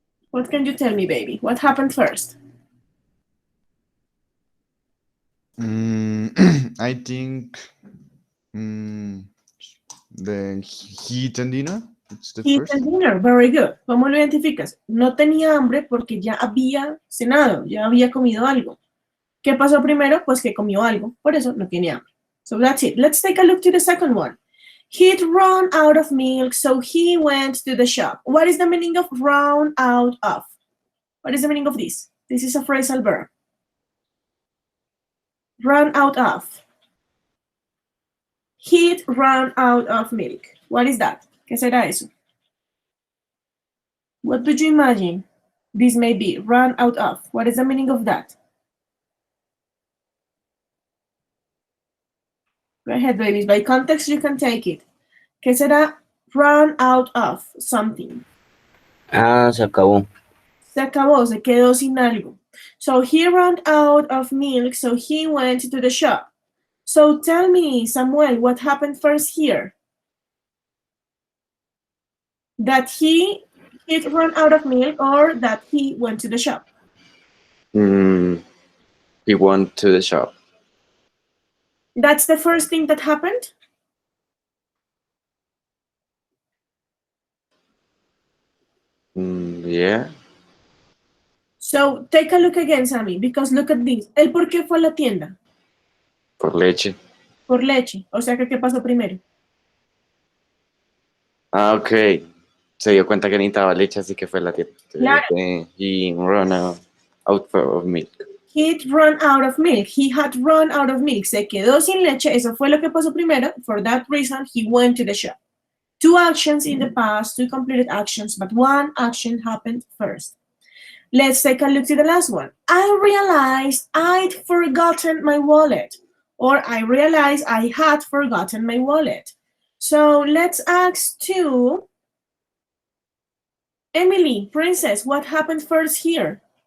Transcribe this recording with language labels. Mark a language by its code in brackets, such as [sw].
[en] What can you tell me, baby? What happened first? I think the heat and dinner. It's the He first. eaten dinner. Very good. [es] ¿Cómo lo identificas? No tenía hambre porque ya había cenado, ya había comido algo. ¿Qué pasó primero? Pues que comió algo. Por eso no tiene hambre. [en] So that's it. Let's take a look to the second one. He'd run out of milk, so he went to the shop. What is the meaning of run out of? What is the meaning of this? This is a phrasal verb. Run out of. He'd run out of milk. What is that? [es] ¿Qué será eso? [en] What do you imagine this may be? Run out of. What is the meaning of that? Go ahead, babies. By context, you can take it. [es] ¿Qué será run out of something? Se acabó. Se acabó, se quedó sin algo. [en] So he ran out of milk, so he went to the shop. So tell me, Samuel, what happened first here? That he'd run out of milk or that he went to the shop? He went to the shop. That's the first thing that happened? Yeah. So take a look again, Sammy, because look at this. [es] ¿El por qué fue a la tienda? Por leche. Por leche. O sea, que ¿qué pasó primero? Ah, ok. Se dio cuenta que necesitaba leche, así que fue a la tienda. Claro. [en] He ran out of milk. He'd run out of milk. He had run out of milk. [es] Se quedó sin leche. Eso fue lo que pasó primero. [en] For that reason, he went to the shop. 2 actions in the past, 2 completed actions, but 1 action happened first. Let's take a look to the last one. I realized I'd forgotten my wallet. Or I realized I had forgotten my wallet. So let's ask to Emily, Princess, what happened first here?